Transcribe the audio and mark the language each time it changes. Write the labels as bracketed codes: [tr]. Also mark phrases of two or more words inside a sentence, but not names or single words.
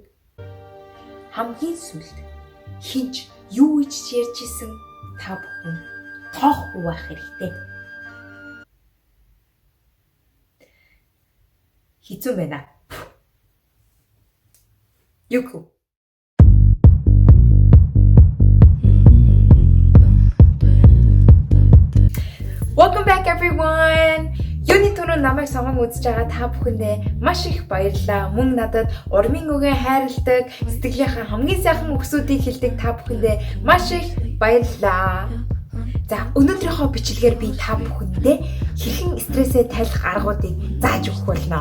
[mn] Хамгийн сүүлд хинч юу гэж ярьж исэн та бүхэн тоохгүй байх хэрэгтэй. Хэцүү байна. Юку. [en] Welcome back everyone. [mn] Юуны түрүү намайг сонгон үзэж байгаа та бүхэндээ маш их баярлалаа. Мөн надад урмын үгээ хайрладаг, сэтгэлийнхаа хамгийн сайхан үгсүүдийг хэлдэг та бүхэндээ маш их баярлалаа. За өнөөдрийнхөө бичлэгээр би та бүхэндээ хэрхэн стрессээ тайлах аргуудыг зааж өгөх болно.